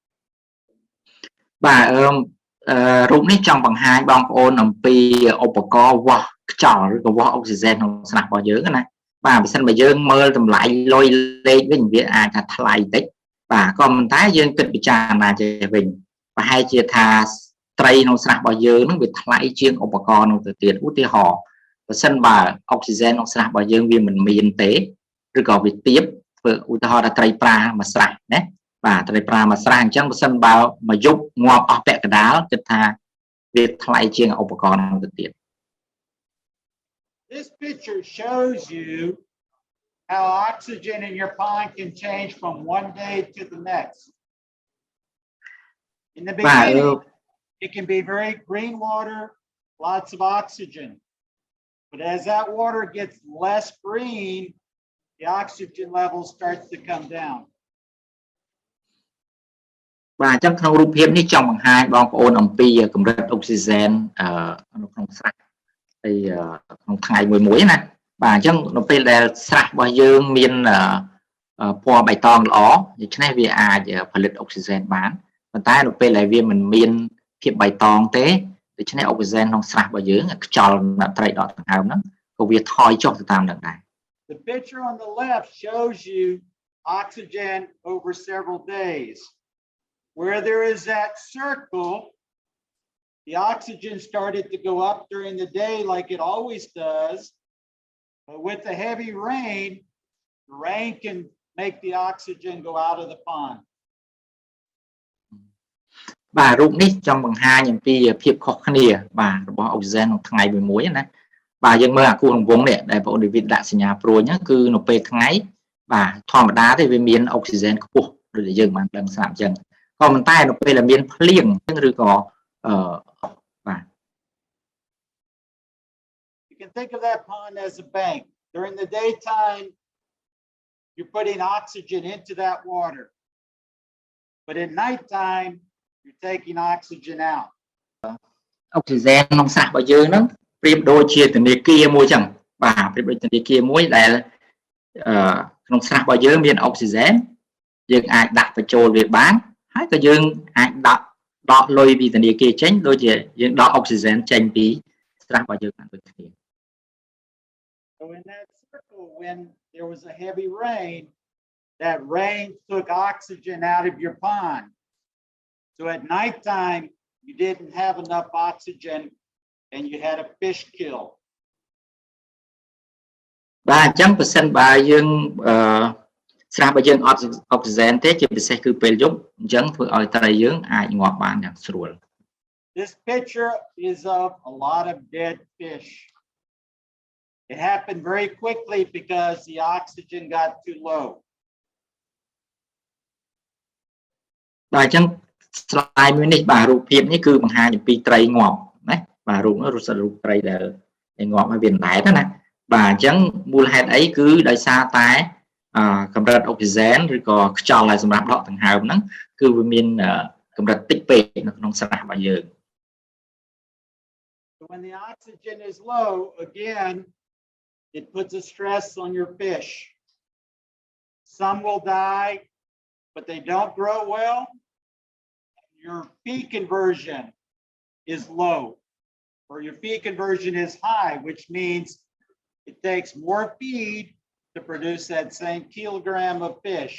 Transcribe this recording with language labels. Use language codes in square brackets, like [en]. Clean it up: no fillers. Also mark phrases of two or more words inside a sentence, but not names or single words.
[km] បាទរូបនេះចង់បង្ហាញបងប្អូនអំពីឧបករណ៍វាស់ខ្យល់ឬក៏វាស់អុកស៊ីហ្សែនក្នុងស្រះរបស់យើងណាបាទបើសិ នបើយើងមើលតម្លៃលុយលេខវិញវាអាចថាថ្លៃតិចបាទក៏ប៉ុន្តែយើងគិតពិចារណាចេះវិញប្រហែលជាថាត្រីក្នុងស្រះរបស់យើងនឹងវាថ្លៃជាងឧបករណ៍នោះទៅទៀតឧទាហរណ៍ប្រសិនបើអុកស៊ីហ្សែនក្នុងស្រះរបស់យើងវាមិនមានទេឬក៏វាទាបធ្វើឧទាហរណ៍ថាត្រីប្រាមួយស្រះណាបាទត្រីប្រាមួយស្រះអញ្ចឹងប្រសិនបើមួយយប់ងាប់អស់ពាក់កណ្ដាលគិតថាវាថ្លៃជាងឧបករណ៍នោះទៅទៀត [en] This picture shows you how oxygen in your pond can change from one day to the next. In the beginning, it can be very green water, lots of oxygen. But as that water gets less green, the oxygen level starts to come down. [km] បាទអញ្ចឹងក្នុងរូបភាពនេះចង់បង្ហាញបងប្អូនអំពីកម្រិតអុកស៊ីហ្សែននៅក្នុងស្រះហើយក្នុងថ្ងៃមួយណាបាទអញ្ចឹងនៅពេលដែលស្រះរបស់យើងមានពណ៌បៃតងល្អដូច្នេះវាអាចផលិតអុកស៊ីហ្សែនបានប៉ុន្តែនៅពេលដែលវាមិនមានភាពបៃតងទេដូច្នេះអុកស៊ីហ្សែនក្នុងស្រះរបស់យើងខ្យល់ត្រីដកដង្ហើមហ្នឹងក៏វាថយចុះទៅតាមនឹងដែរ [en] The picture on the left shows you oxygen over several days. Where there is that circle, the oxygen started to go up during the day like it always does. But with the heavy rain, the rain can make the oxygen go out of the pond. [km] បាទរូបនេះចង់បង្ហាញអំពីភាពខុសគ្នាបាទរបស់អុកស៊ីហ្សែនក្នុងថ្ងៃមួយណាបាទយើងមើលអាគូរង្វង់នេះដែលបងដេវីតដាក់សញ្ញាព្រួយហ្នឹងគឺនៅពេលថ្ងៃបាទធម្មតាទេវាមានអុកស៊ីហ្សែនខ្ពស់ដូចយើងបានដឹងស្រាប់អញ្ចឹងក៏ប៉ុន្តែនៅពេលដែលមានភ្លៀងឬក៏បាទ [en] You can think of that pond as a bank. During the daytime, you're putting oxygen into that water. But at nighttime, you're taking oxygen out. [km] អុកស៊ីហ្សែនក្នុងស្រះរបស់យើងហ្នឹងប្រៀបដូចជាធនាគារមួយចឹងបាទប្រៀបដូចធនាគារមួយដែលក្នុងស្រះរបស់យើងមានអុកស៊ីហ្សែនយើងអាចដាក់បញ្ចូលវាបានហើយក៏យើងអាចដកលុយពីធនាគារចេញដូចជាយើងដកអុកស៊ីហ្សែនចេញពីស្រះរបស់យើងបានដូចគ្នា [en] So in that circle, when there was a heavy rain, that rain took oxygen out of your pond. So at nighttime, you didn't have enough oxygen and you had a fish kill. [km] បាទអញ្ចឹងប្រសិនបើយើងស្រះរបស់យើងអត់អុកស៊ីហ្សែនទេជាពិសេសគឺពេលយប់អញ្ចឹងធ្វើឲ្យត្រីយើងអាចងាប់បានយ៉ាងស្រួល [en] This picture is of a lot of dead fish. It happened very quickly because the oxygen got too low. [km] បាទអញ្ចឹងស្លាយមួយនេះបាទរូបភាពនេះគឺបង្ហាញអំពីត្រីងាប់ណាបាទរូបនោះរូបត្រីដែលងាប់ហើយវាអណ្ដែតណាបាទអញ្ចឹងមូលហេតុអីគឺដោយសារតែកម្រិតអុកស៊ីហ្សែនឬក៏ខ្យល់ដែលសម្រាប់ដកដង្ហើមហ្នឹងគឺវាមានកម្រិតតិចពេកនៅក្នុងស្រះរបស់យើង [en] So when the oxygen is low, again, it puts a stress on your fish. Some will die, but they don't grow well. Your feed conversion is low, or your feed conversion is high, which means it takes more feed to produce that same kilogram of fish.